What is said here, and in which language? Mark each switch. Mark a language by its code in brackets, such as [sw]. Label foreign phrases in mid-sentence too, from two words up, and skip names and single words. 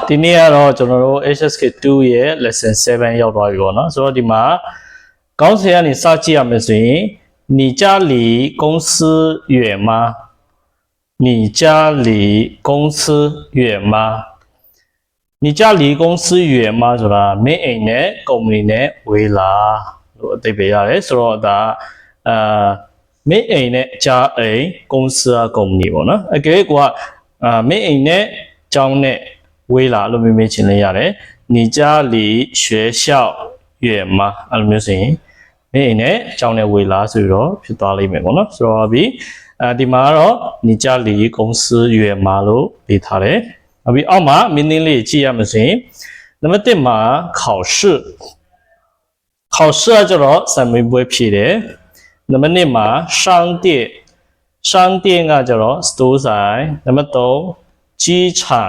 [my] ဒီနေ့ကတော့ကျွန်တော်တို့ HSK2 ရဲ့ lesson 7ရောက်သွားပြီပေါ့နော်ဆိုတော့ဒီမှာကောင်းစရာနေစကြည့်ရမယ်ဆိုရင် [zh] 你家离公司远吗你家离公 [my] 司远吗你家离公 [zh] 司远吗 [my] ဆိုတာမင်းအိမ်နဲ့ကုမ္ပဏီနဲ့ဝေးလားလို့အသိပေးရတယ်ဆိုတော့ဒါမင်းအိမ်နဲ့ကြားအိမ် [zh] 公司啊 [my] ကုမ္ပဏီ ပေါ့နော်အကယ်ကွာမင်းအိမ်နဲ့ကျောင်းနဲ့ဝေးလားလို့မေးချင်လေးရတယ် [zh] 你家离学校远 [my] 吗အဲ့လိုမျိုးဆိုရင်မင်းအိမ်နဲ့ကျောင်းနဲ့ဝေးလားဆိုတော့ဖြစ်သွားလိမ့်မယ်ပေါ့နော်ဆိုတော့ဒီမှာကတော့ [zh] 你家离公司远吗 [my] လို့ရေးထားတယ်နောက်ပြီးအောက်မှာမင်းင်းလေးကြည့်ရမယ်ဆိုရင်နံပါတ်1မှာ考试ကကျတော့စာမေးပွဲဖြေတယ်နံပါတ်2မှာ商店ကကျတော့ store ဆိုင်နံပါတ်3 机场